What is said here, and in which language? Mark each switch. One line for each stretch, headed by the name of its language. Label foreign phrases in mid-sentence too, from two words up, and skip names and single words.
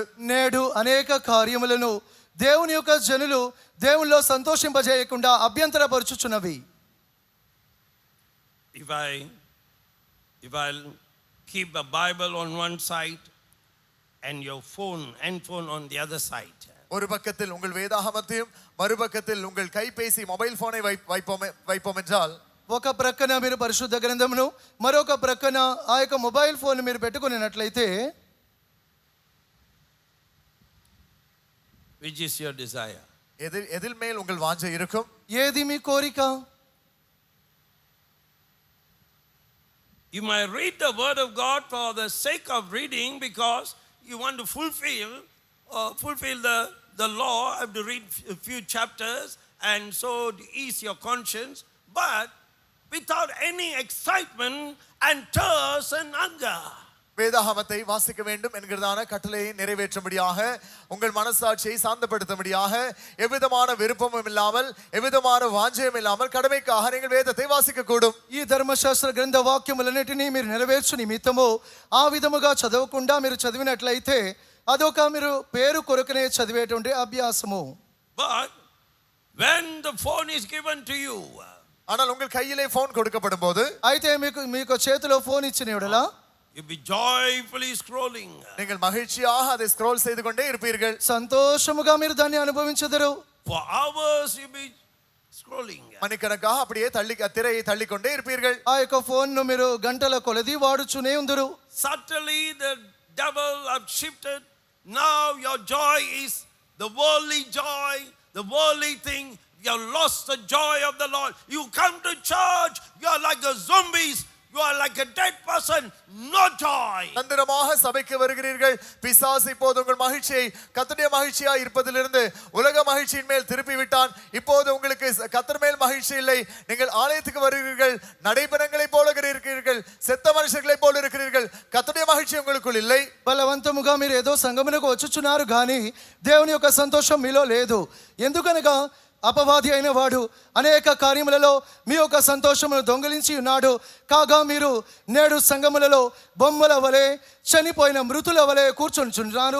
Telugu: నేడు అనేక కార్యములను దేవుని యొక్క జనులు దేవునిలో సంతోషింపజేయకుండా అభ్యంతరపరుచుచున్నవి.
English: If I'll keep a Bible on one side and your handphone on the other side.
Tamil: ஒரு பக்கத்தில் உங்கள் வேதாகமத்தையும் மறுபக்கத்தில் உங்கள் கைபேசி
English: mobile phone
Tamil: வைப்போம் என்றால்
Telugu: ఒక ప్రక్కన మీరు పరిశుద్ధ గ్రంథమును మరొక ప్రక్కన ఆ యొక్క
English: mobile phone
Telugu: మీరు పెట్టుకున్నట్లయితే
English: which is your desire?
Tamil: எதில் மேல் உங்கள் வாஞ்சை இருக்கும்?
Telugu: ఏది మీ కోరిక?
English: You might read the word of God for the sake of reading, because you want to fulfill the law. Have to read a few chapters and so to ease your conscience, but without any excitement and thirst and hunger.
Tamil: வேதாகமத்தை வாசிக்க வேண்டும் என்கிறதான கட்டளையை நிறைவேற்றும்படியாக உங்கள் மனசாட்சியை சாந்தப்படுத்தும்படியாக எவ்விதமான விருப்பமும் இல்லாமல் எவ்விதமான வாஞ்சையும் இல்லாமல் கடமைக்காக நீங்கள் வேதத்தை வாசிக்க கூடும்.
Telugu: ఈ ధర్మశాస్త్ర గ్రంథ వాక్యములన్నిటినీ మీరు నెరవేర్చు నిమిత్తము ఆ విధముగా చదవకుండా మీరు చదివినట్లయితే అదొక మీరు పేరు కొరకనే చదివేటువంటి అభ్యాసము.
English: But when the phone is given to you,
Tamil: ஆனால் உங்கள் கையிலே போன் கொடுக்கப்படும் போது
Telugu: అయితే మీకు చేతిలో ఫోన్ ఇచ్చిన యెడల
English: you'll be joyfully scrolling.
Tamil: நீங்கள் மகிழ்ச்சியாக அதை ஸ்க்ரோல் செய்து கொண்டே இருப்பீர்கள்.
Telugu: సంతోషముగా మీరు దాన్ని అనుభవించెదరు.
English: For hours you'll be scrolling.
Tamil: மணிக்கணக்காக அப்படியே திரையை தள்ளிக்கொண்டே இருப்பீர்கள்.
Telugu: ఆ యొక్క ఫోన్ను మీరు గంటల కొలది వాడుచునే ఉందరు.
English: Subtly the devil have shifted. Now your joy is the worldly joy, the worldly thing. You have lost the joy of the Lord. You come to church, you are like the zombies. You are like a dead person, no joy.
Tamil: தந்திரமாக சபைக்கு வருகிறீர்கள். பிசாசு இப்போது உங்கள் மகிழ்ச்சியை கர்த்தருடைய மகிழ்ச்சியாய் இருப்பதிலிருந்து உலக மகிழ்ச்சியின் மேல் திருப்பி விட்டான். இப்போது உங்களுக்கு கர்த்தர் மேல் மகிழ்ச்சி இல்லை. நீங்கள் ஆலயத்துக்கு வருகிறீர்கள், நடைபெறங்களைப் போல இருக்கிறீர்கள், செத்த மனுஷர்களைப் போல இருக்கிறீர்கள். கர்த்தருடைய மகிழ்ச்சி உங்களுக்குள் இல்லை.
Telugu: బలవంతముగా మీరు ఏదో సంగమునకు వచ్చుచున్నారు కానీ దేవుని యొక్క సంతోషం మీలో లేదు. ఎందుకనగా అపవాది అయిన వాడు అనేక కార్యములలో మీ యొక్క సంతోషమును దొంగిలించి ఉన్నాడు. కాగా మీరు నేడు సంఘములలో బొమ్మల వలె చనిపోయిన మృతుల వలె కూర్చొనిచున్నారు.